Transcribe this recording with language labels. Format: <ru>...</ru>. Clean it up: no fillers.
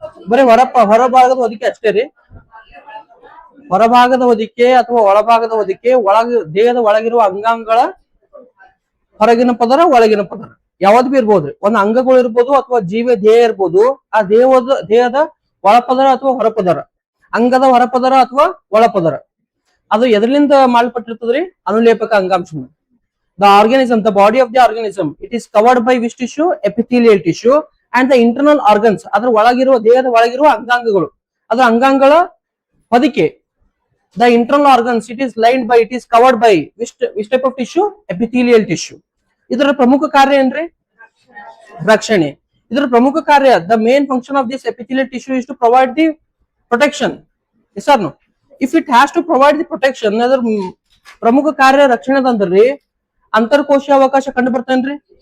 <kn>ಬರೀ ಹೊರಭಾಗದ ಹೊದಿಕೆ ಅಷ್ಟೇ ರೀ. ಹೊರಭಾಗದ ಹೊದಿಕೆ ಅಥವಾ ಒಳಭಾಗದ ಹೊದಿಕೆ, ದೇಹದ ಒಳಗಿರುವ ಅಂಗಾಂಗಗಳ ಹೊರಗಿನ ಪದರ, ಒಳಗಿನ ಪದರ ಯಾವ್ದು ಬಿ ಇರ್ಬೋದ್ರಿ. ಒಂದು ಅಂಗಗಳು ಇರ್ಬೋದು ಅಥವಾ ದೇಹ ಇರ್ಬೋದು. ಆ ದೇಹದ ಒಳಪದರ ಅಥವಾ ಹೊರಪದರ, ಅಂಗದ ಹೊರಪದರ ಅಥವಾ ಒಳಪದರ, ಅದು ಎದರಿಂದ ಮಾಡಲ್ಪಟ್ಟಿರ್ತದ್ರಿ? ಅನುಲೇಪಕ ಅಂಗಾಂಶ.</kn> <en>The organism, the body of the organism, it is covered by which tissue? Epithelial tissue. And the internal organs,</en> <kn>ಅದರ ಒಳಗಿರುವ ದೇಹದ ಒಳಗಿರುವ ಅಂಗಾಂಗಗಳು, ಅದರ ಅಂಗಾಂಗಗಳ ಹೊದಿಕೆ.</kn> <en>The internal organs, it is lined by, it is covered by which type of tissue? Epithelial tissue.</en> <kn>ಇದರ ಪ್ರಮುಖ ಕಾರ್ಯ ಏನ್ರಿ? ರಕ್ಷಣೆ. ಇದರ ಪ್ರಮುಖ ಕಾರ್ಯ,</kn> <en>the main function of this epithelial tissue is to provide the protection. Yes or no? If it has to provide the protection,</en> <kn>ಅದರ ಪ್ರಮುಖ ಕಾರ್ಯ ರಕ್ಷಣೆದಂದ್ರಿ ಅಂತರ್ಕೋಶ ಅವಕಾಶ ಕಂಡು ಬರ್ತೇನ್ರಿ?</kn>